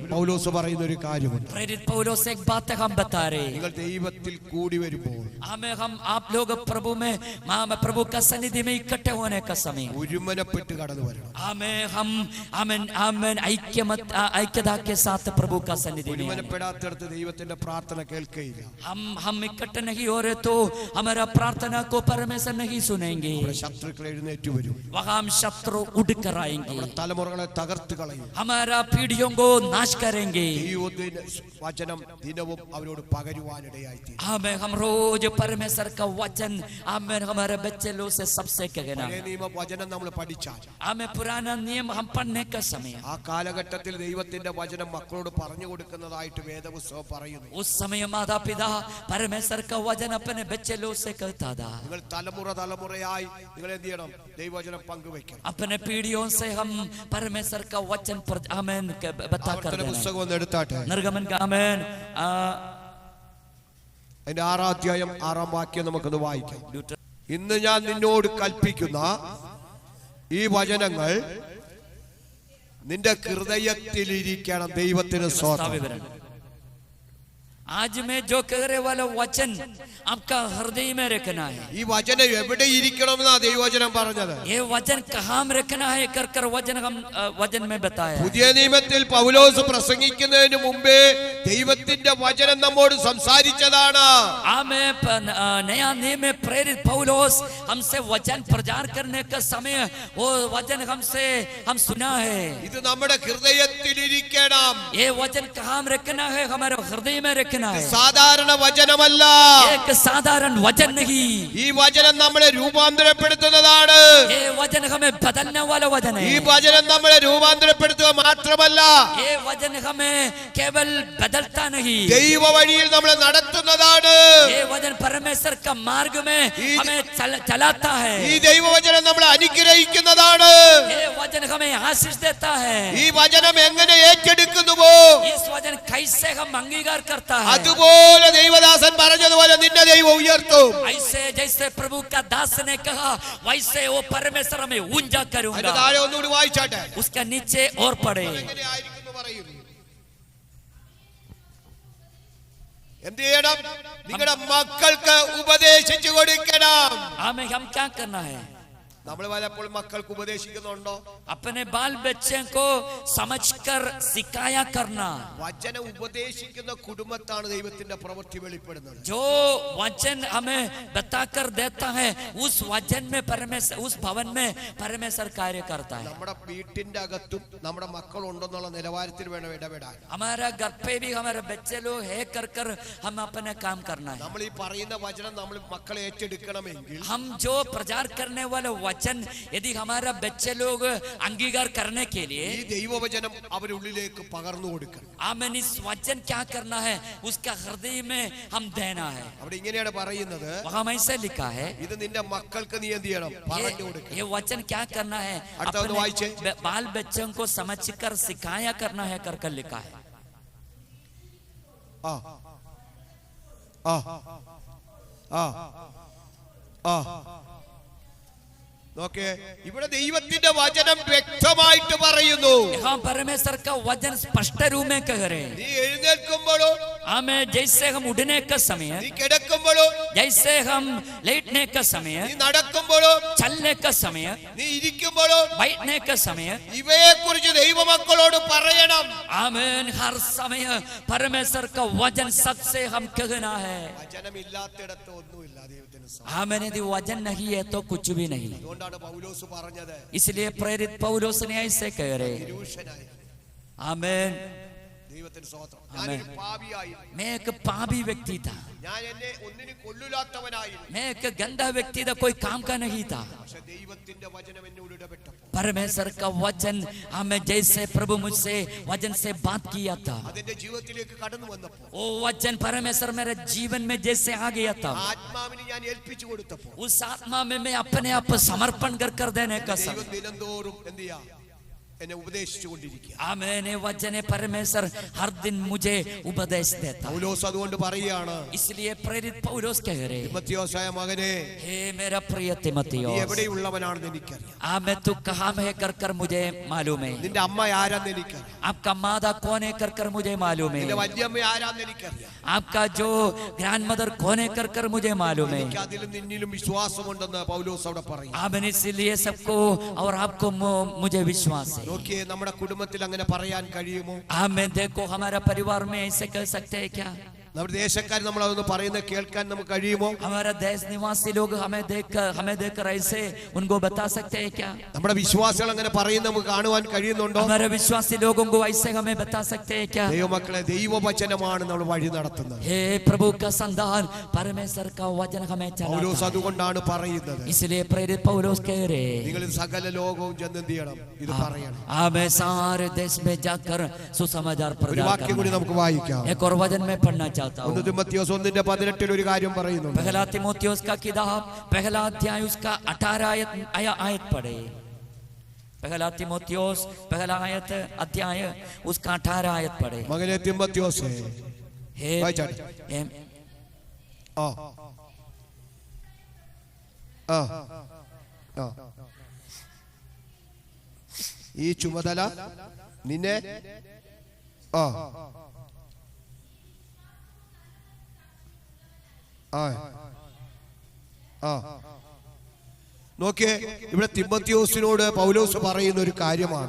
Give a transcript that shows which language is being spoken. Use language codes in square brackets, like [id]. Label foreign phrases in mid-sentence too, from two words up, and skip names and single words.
[ml] പൗലോസ് പറയുന്ന ഒരു കാര്യമുണ്ട്. [hi] प्रेरित पौलुस एक बात हम बता रहे हैं. [ml] നിങ്ങൾ ദൈവത്തിൽ കൂടി വരുമ്പോൾ [hi] हम आप लोग प्रभु में प्रभु का सन्निधि में इकट्ठे होने का समय [ml] ഒരുമനപ്പെട്ട് കടന്നു വരണം. [hi] हम ऐक्यता के साथ प्रभु का सन्निधि में [ml] ഒരുമനപ്പെടാത്തടത്ത് ദൈവത്തിന്റെ പ്രാർത്ഥന കേൾക്കുകയില്ല. [hi] हम इकट्ठे नहीं हो रहे तो हमारा प्रार्थना को परमेश्वर नहीं सुनेंगे. [ml] ശത്രുക്കൾ എഴുന്നേറ്റ് വരും. [hi] वहां हम शत्रु उड़ कर आएंगे. [ml] നമ്മുടെ തലമുറകളെ തകർത്ത് കളയും. [hi] हमारा पीढ़ियों को नाश करेंगे. [ml] ദൈവത്തിന്റെ വചനം ദിനവും അവരോട് പകരുവാനിടയായി തീരും. [hi] हम रोज परमेश्वर का वचन हमारे बच्चे लोग से सबसे कहना. [ml] പഴയ നിയമ വചനം നമ്മൾ പഠിച്ചാൽ [hi] पुराना नियम हम पढ़ने का समय [ml] ആ കാലഘട്ടത്തിൽ ദൈവത്തിന്റെ വചനം മക്കളോട് പറഞ്ഞു കൊടുക്കുന്നതായിട്ട് വേദപുസ്തകം പറയുന്നു. [hi] उस समय माता पिता परमेश्वर का वचन अपने बच्चे लोग से कहता था. [ml] നിങ്ങൾ തലമുറയായി നിങ്ങൾ എന്ത് ചെയ്യണം? ദൈവവചനം പങ്കുവെക്കണം. [hi] अपने पीढ़ियों से हम परमेश्वर का वचन आमेन बता कर [ml] ആവർത്തന [hi] देना. [ml] പുസ്തകം ഒന്ന് എടുത്താട്ടെ. [hi] निर्गमन का आमेन [ml] അതിന്റെ 6-ാം അധ്യായം 6-ാം വാക്യം നമുക്കൊന്ന് വായിക്കാം. ഇന്ന് ഞാൻ നിന്നോട് കൽപ്പിക്കുന്ന ഈ വചനങ്ങൾ നിന്റെ ഹൃദയത്തിലിരിക്കണം. ദൈവത്തിന് സ്തോത്രം. [hi] आज मैं जो कह रहे वाला वचन आपका हृदय में रखना है. [ml] ഈ വചനം എവിടെ ഇരിക്കണമെന്നാ ദൈവവചനം പറഞ്ഞത്. [hi] ये वचन कहाँ में रखना है कर वचन हम वचन में बताया. [ml] പുതിയ നിയമത്തിൽ പൗലോസ് പ്രസംഗിക്കുന്നതിന് മുമ്പേ ദൈവത്തിന്റെ വചനം നമ്മോട് സംസാരിച്ചതാണ്. [hi] नया नियम में प्रेरित पौलुस हमसे वचन प्रचार करने का समय वो वचन हम सुना है. [ml] ഇത് നമ്മുടെ ഹൃദയത്തിലിരിക്കണം. [hi] ये वचन कहाँ में रखना है? हमारे हृदय में रखना देखना है, [ml] സാധാരണ വചനമല്ല. [hi] एक साधारण वचन नहीं, [ml] ഈ വചനം നമ്മളെ രൂപാന്തരപ്പെടുത്തുന്നതാണ്. [hi] ये वचन हमें बदलने वाला वचन [ml] ഈ [hi] है, [ml] വചനം നമ്മളെ രൂപാന്തരപ്പെടുത്തുക മാത്രമല്ല, [hi] ये वचन हमें केवल बदलता नहीं, [ml] ദൈവ വഴിയിൽ നമ്മളെ നടത്തുന്നതാണ്. [hi] ये वचन परमेश्वर का मार्ग में हमें चलाता है, [ml] ഈ ദൈവവചനം നമ്മളെ അനുഗ്രഹിക്കുന്നതാണ്. [hi] ये वचन हमें आशीष देता है, [ml] ഈ വചനം എങ്ങനെ ഏറ്റെടുക്കുന്നുവോ [hi] इस वचन कैसे हम अंगीकार करता है, [ml] അതുപോലെ ദൈവദാസൻ പറഞ്ഞതുപോലെ നിന്നെ ദൈവം ഉയർത്തും. [hi] ऐसे जैसे प्रभु का दास ने कहा वैसे वो परमेश्वर हमें ऊंचा [ml] അതിന്റെ [hi] करूंगा. [ml] താഴെ ഒന്നുകൂടി വായിച്ചാട്ടെ. [hi] उसका नीचे और पढ़े, [ml] എങ്ങനെയായിരിക്കുന്നു പറയുന്നു. എന്ത് ചെയ്യണം? നിങ്ങളുടെ മക്കൾക്ക് ഉപദേശിച്ചു കൊടുക്കണം. [hi] हम क्या करना है? [ml] നമ്മൾ പലപ്പോഴും മക്കൾക്ക് ഉപദേശിക്കുന്നുണ്ടോ? [hi] अपने बाल बच्चे को समझकर सिखाया करना. [ml] വചനം ഉപദേശിക്കുന്ന കുടുംബത്താണ് ദൈവത്തിന്റെ പ്രവൃത്തി വെളിപ്പെടുന്നത്. [hi] जो वचन हमें बताकर देता है उस वचन में परमेश्वर, उस भवन में परमेश्वर कार्य करता है. [ml] നമ്മുടെ വീട്ടിന്റെ അകത്തും നമ്മുടെ മക്കൾ ഉണ്ടെന്നുള്ള നിലവാരത്തിൽ വേണം ഇടപെടാൻ. [hi] हमारा घर पे भी हमारे बच्चे लोग है कर हम अपने काम करना है. [ml] നമ്മൾ ഈ പറയുന്ന വചനം നമ്മൾ മക്കളെ ഏറ്റെടുക്കണമെങ്കിൽ [hi] हम जो प्रचार करने वाले वचन यदि हमारा बच्चे लोग अंगीकार करने के लिए [ml] ഈ ദൈവവചനം അവരുള്ളിലേക്ക് പകർന്നു കൊടുക്കണം. [hi] हमें इस वचन क्या करना है? उसका हृदय में हम देना है. [ml] അവിടെ ഇങ്ങനെയാണ് പറയുന്നത്, [hi] वहां ऐसे लिखा है, [ml] ഇത് നിന്റെ മക്കൾക്ക് നീ എന്ത് ചെയ്യണം? പറഞ്ഞു കൊടുക്കണം. [hi] ये वचन क्या करना है? [ml] അടുത്ത ഒന്ന് വായിച്ചേ. [hi] अपने बाल बच्चों को समझकर सिखाया करना है कर लिखा है. [ml] ആ ആ ആ ആ നോക്കേ, ഇവിടെ ദൈവത്തിന്റെ വചനം വ്യക്തമായിട്ട് പറയുന്നു. [hi] यहाँ परमेश्वर का वचन स्पष्ट रूप में कह रहे हैं. [ml] നീ എഴുന്നേൽക്കുമ്പോഴോ, [hi] हमें जैसे हम उठने का समय, [ml] നീ കിടക്കുമ്പോഴോ, [hi] जैसे हम लेटने का समय, [ml] നീ നടക്കുമ്പോഴോ, [hi] चलने का समय, [ml] നീ ഇരിക്കുമ്പോഴോ, [hi] बैठने का समय, [ml] ഇവയെ കുറിച്ച് ദൈവമക്കളോട് പറയണം. [hi] आमीन. हर समय परमेश्वर का वचन सबसे हम कहना है. [ml] വചനമില്ലാത്തിടത്ത് ഒന്നുമില്ല ദൈവത്തിന്. [hi] आमीन. यदि वचन नहीं है तो कुछ भी नहीं. [ml] അതുകൊണ്ടാണ് പൗലോസ് പറഞ്ഞത്, [hi] इसलिए प्रेरित पौलुस ने ऐसे कह रहे. [ml] നിരൂഷനായി. [hi] आमीन. [ml] ദൈവത്തിന് സ്തോത്രം. ഞാനൊരു പാപിയായിരുന്നു. [hi] मैं एक पापी व्यक्ति था, [ml] ഞാൻ എന്നെ ഒന്നിനും കൊള്ളില്ലാത്തവനായിരുന്നു. [hi] मैं एक गंदा व्यक्ति था, कोई काम का नहीं था. [ml] പക്ഷെ ദൈവത്തിന്റെ വചനം എന്നോട് ഇടപെട്ടപ്പോൾ, [hi] परमेश्वर का वचन हमें जैसे प्रभु मुझसे वचन से बात किया था, [ml] അതിന്റെ ജീവിതത്തിലേക്ക് കടന്നു വന്നപ്പോൾ, [hi] वो वचन परमेश्वर मेरे जीवन में जैसे आ गया था, [ml] ആത്മാവിനെ ഞാൻ ഏൽപ്പിച്ചു കൊടുത്തപ്പോൾ, [hi] उस आत्मा में मैं अपने आप समर्पण कर देने का [ml] ദൈവം [hi] समय. [ml] ദിനംതോറും എന്ത് ചെയ്യാ? എന്നെ ഉപദേശിച്ചു കൊണ്ടിരിക്കുക. [hi] आमीन. वचन परमेश्वर हर दिन मुझे उपदेश देता. [ml] പൗലോസ് അതുകൊണ്ട് പറയുകയാണ്, [hi] इसलिए प्रेरित पौलुस कह रहे, [ml] തിമോഥെയോസായ മകനെ, [hi] हे मेरा प्रिय [ml] നീ [hi] तिमोथेयुस, [ml] എവിടെയുള്ളവനാണെന്ന് എനിക്കറിയാം. [hi] मैं तू कहाँ में है कर मुझे मालूम है. [ml] നിന്റെ അമ്മ ആരാന്ന് എനിക്കറിയാം. [hi] आपका माता कौन है कर मुझे मालूम है. [ml] നിന്റെ വല്യമ്മ ആരാന്ന് എനിക്കറിയാം. [hi] आपका जो [en] grand mother [hi] कौन है कर मुझे मालूम है. [ml] എനിക്ക് അതിലും നിന്നിലും വിശ്വാസമുണ്ടെന്ന് പൗലോസ് അവിടെ പറയും. [hi] आमीन. इसलिए सबको और आपको मुझे विश्वास है. [ml] നോക്കിയേ, നമ്മുടെ കുടുംബത്തിൽ അങ്ങനെ പറയാൻ കഴിയുമോ? [hi] आमीन. देखो हमारा परिवार में ऐसे कह सकते हैं क्या? [ml] നമ്മുടെ ദേശക്കാർ നമ്മൾ അതൊന്ന് പറയുന്നത് കേൾക്കാൻ നമുക്ക് കഴിയുമോ? [hi] हमारा देश निवासी लोग हमें देखकर ऐसे उनको बता सकते हैं क्या? [ml] നമ്മുടെ വിശ്വാസികൾ അങ്ങനെ പറയുന്നത് നമുക്ക് കാണുവാൻ കഴിയുന്നുണ്ടോ? [hi] हमारे विश्वासी लोगों को ऐसे हमें बता सकते हैं क्या? [ml] ദൈവമക്കളെ, ദൈവവചനമാണ് നമ്മൾ വഴി നടത്തുന്നത്. [hi] हे प्रभु का संतान, परमेश्वर का वचन हमें [ml] പൗലോസ് [hi] चलाता है. [ml] അതുകൊണ്ടാണ് പറയുന്നത്, [hi] इसलिए प्रेरित पौलुस कह रहे, [ml] നിങ്ങൾ സകല ലോകവും ചെന്ന് എന്ത് ചെയ്യണം? ഇത് പറയണം. [hi] हमें सारे देश में जाकर सुसमाचार [ml] ഒരു [hi] प्रचार [ml] വാക്യം കൂടി [hi] करना है. [ml] നമുക്ക് വായിക്കാം. [hi] एक और वचन में पढ़ना चाहता हूँ. [ml] 1 തിമോഥെയോസ് 1:18 ഒരു കാര്യം പറയുന്നുണ്ട്. [hi] पहला तिमोथियुस का किताब पहला अध्याय उसका 18 आयत पढ़े. पहला तिमोथियुस पहला अध्याय उसका 18 आयत पढ़े. [ml] മകനെ തിമോഥെയോസേ, [hi] हे [ml] വായിച്ചാട്ടെ. ആ ആ ആ ഈ ചുമതല നിന്നെ ആ ആ ആ നോക്കിയേ, ഇവിടെ തിമോഥെയോസിനോട് പൗലോസ് പറയുന്ന ഒരു കാര്യമാണ്,